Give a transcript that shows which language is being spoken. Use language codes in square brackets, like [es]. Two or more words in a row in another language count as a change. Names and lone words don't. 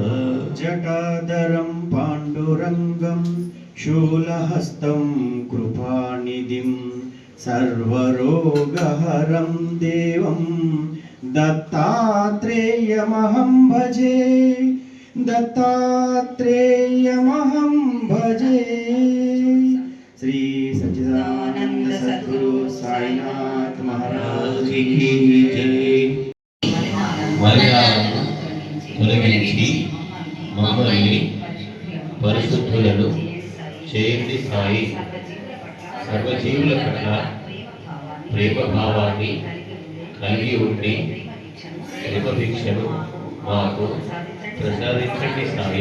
[sa] जटाधरं पाण्डुरङ्गं शूलहस्तं कृपानिधिं सर्वरोगहरं देवं दत्तात्रेयमहं भजे दत्तात्रेयमहं भजे। [hi] श्री सच्चिदानंद सद्गुरु साईनाथ महाराज की जय। [te] మర్యాదను తొలగించి మమ్మల్ని పరిశుద్ధులను చేయండి సాయి. సర్వజీవుల పట్ల ప్రేమభావాన్ని కలిగి ఉండి భిక్షను మాకు ప్రసాదించండి సాయి.